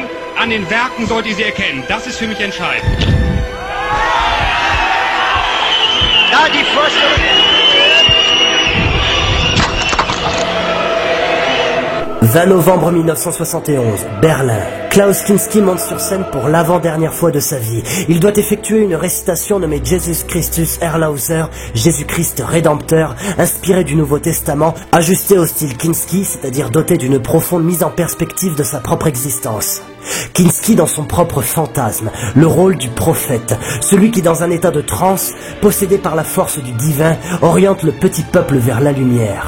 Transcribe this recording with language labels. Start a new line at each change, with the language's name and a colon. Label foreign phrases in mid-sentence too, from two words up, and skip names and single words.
German: An den Werken sollt ihr sie erkennen. Das ist für mich entscheidend. Da die Vorstellung.
French: 20 novembre 1971, Berlin. Klaus Kinski monte sur scène pour l'avant-dernière fois de sa vie. Il doit effectuer une récitation nommée Jesus Christus Erlöser, Jésus-Christ Rédempteur, inspirée du Nouveau Testament, ajustée au style Kinski, c'est-à-dire dotée d'une profonde mise en perspective de sa propre existence. Kinski dans son propre fantasme, le rôle du prophète, celui qui dans un état de transe, possédé par la force du divin, oriente le petit peuple vers la lumière.